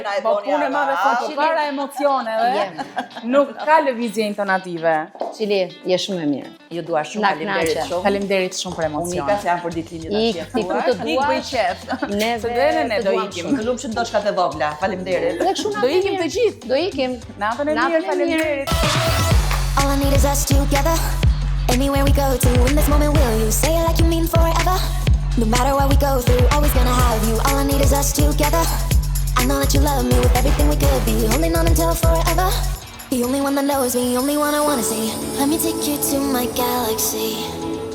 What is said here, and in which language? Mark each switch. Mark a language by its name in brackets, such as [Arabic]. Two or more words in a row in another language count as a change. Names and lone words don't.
[Albanian] Po punë e madhe fort, po para emocione dhe nuk ka lëvizje intonative. Miqili, je shumë e mirë. Ju dua shumë, faleminderit shumë. Faleminderit shumë për Unika emocione. se janë për ditëlindjen Ik, ti ku të Ik bëj duash, qef. neve Ne të do duam ikim. shumë. Të lumshëm doshkat e vogla. Faleminderit. Dhe kështu Do ikim të gjithë. Do ikim. Natën e Natën mirë, e mirë. faleminderit. [English] All I need is us together. Anywhere we go to, in this moment will you say it like you mean forever? No matter what we go through, always gonna have you. All I need is us together. I know that you love me with everything we could be, holding on until forever. The only one that knows me, only one I wanna see. Let me take you to my galaxy.